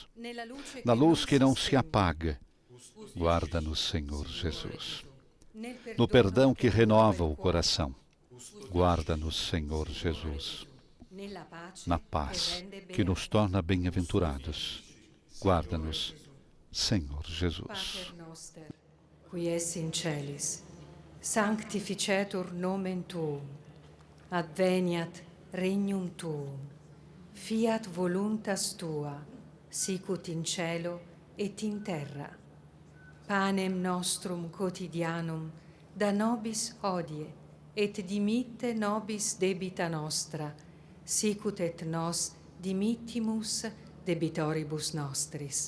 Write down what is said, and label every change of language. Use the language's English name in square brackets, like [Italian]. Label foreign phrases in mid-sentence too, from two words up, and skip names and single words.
[Portuguese] Na luz que não se apaga, guarda-nos, Senhor Jesus. No perdão que renova o coração, guarda-nos, Senhor Jesus. Na paz que nos torna bem-aventurados, guarda-nos, Senhor Jesus. [Latin] Qui es in celis, sanctificetur nomen tuum, adveniat regnum tuum, fiat voluntas tua, sicut in cielo et in terra. Panem nostrum quotidianum da nobis hodie, et dimitte nobis debita nostra, sicut et nos dimittimus debitoribus nostris.